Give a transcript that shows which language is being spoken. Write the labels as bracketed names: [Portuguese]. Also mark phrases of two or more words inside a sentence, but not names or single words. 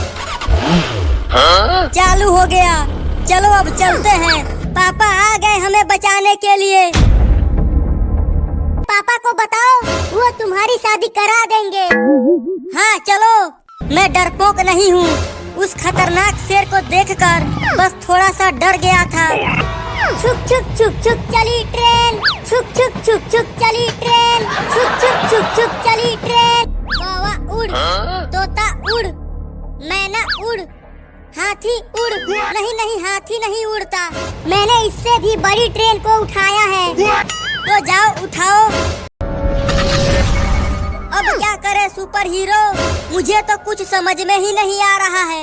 [Hindi] चालू हो गया, चलो अब चलते हैं। पापा आ गए हमें बचाने के लिए। पापा को बताओ, वो तुम्हारी शादी करा देंगे। हाँ चलो, मैं डरपोक नहीं हूँ। उस खतरनाक शेर को देखकर बस थोड़ा सा डर गया था। छुक छुक छुक छुक चली ट्रेन, छुक छुक छुक छुक चली ट्रेन, छुक छुक छुक छुक चली ट्रेन। कौवा उड़, तोता उड़, मैना उड़, हाथी उड़। नहीं नहीं, हाथी नहीं उड़ता। मैंने इससे भी बड़ी ट्रेन को उठाया है। तो जाओ उठाओ। अब क्या करे सुपर हीरो, मुझे तो कुछ समझ में ही नहीं आ रहा है।